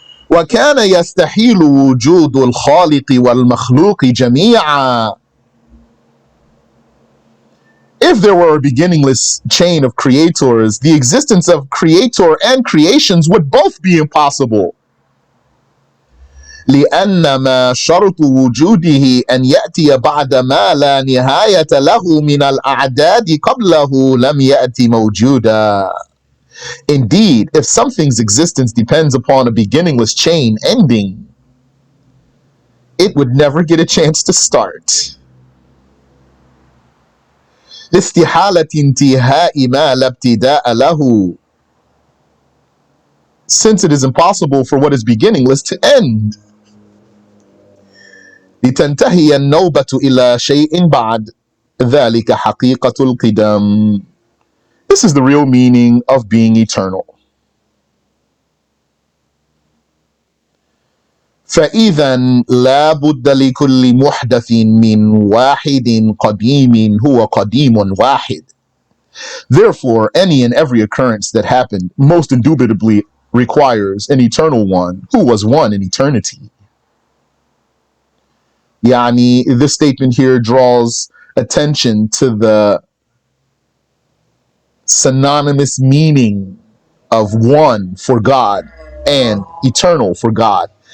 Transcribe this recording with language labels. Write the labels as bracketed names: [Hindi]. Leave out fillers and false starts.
[Arabic] وَكَانَ يَسْتَحِيلُ وُجُودُ الْخَالِقِ وَالْمَخْلُوقِ جَمِيعًا. [English] If there were a beginningless chain of creators, the existence of creator and creations would both be impossible. [Arabic] لأن ما شرط وجوده أن يأتي بعد ما لا نهاية له من الأعداد قبله لم يأتي موجودا. [English] Indeed, if something's existence depends upon a beginningless chain ending, it would never get a chance to start. [Arabic] استحالة انتهاء ما لا ابتداء له. [English] Since it is impossible for what is beginningless to end. [Arabic] لتنتهي النوبة إلى شيء بعد ذلك حقيقة القدم. [English] This is the real meaning of being eternal. [Arabic] فإذا لا بد لكل محدث من واحد قديم هو قديم واحد. [English] Therefore, any and every occurrence that happened most indubitably requires an eternal one who was one in eternity. Yani, this statement here draws attention to the synonymous meaning of one for God and eternal for God.